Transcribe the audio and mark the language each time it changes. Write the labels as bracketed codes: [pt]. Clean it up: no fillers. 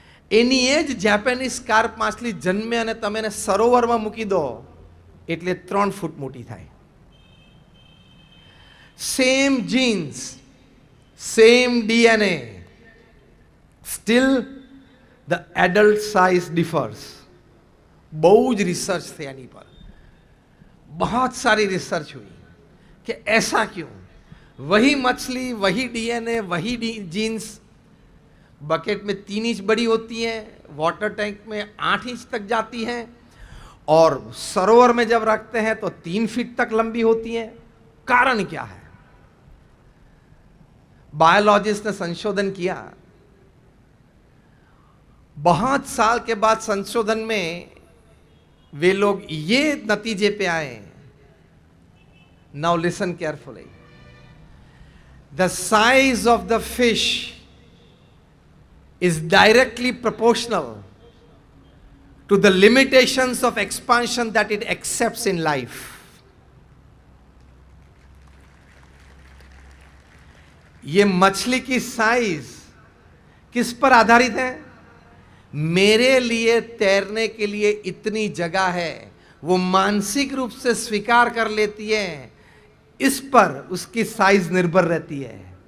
[gu] એની એ જ જાપાનીઝ સ્કાર્પ માછલી જન્મે અને તમે એને સરોવરમાં મૂકી દો એટલે 3 ફૂટ મોટી થાય. [en] Same genes, same DNA, still the adult size differs. [gu] બહુ જ રિસર્ચ થઈ આની પર, [hi] बहुत सारी रिसर्च हुई कि ऐसा क्यों. वही मछली, वही DNA, वही जीन्स बकेट में 3 इंच बड़ी होती है, वाटर टैंक में 8 इंच तक जाती है, और सरोवर में जब रखते हैं तो 3 फीट तक लंबी होती है. कारण क्या है? बायोलॉजिस्ट ने संशोधन किया. बहुत साल के बाद संशोधन में वे लोग ये नतीजे पे आए. [en] Now listen carefully. The size of the fish is directly proportional to the limitations of expansion that it accepts in life. [hi] ये मछली की साइज किस पर आधारित है? मेरे लिए तैरने के लिए इतनी जगह है, वो मानसिक रूप से स्वीकार कर लेती है, इस पर उसकी साइज निर्भर रहती है.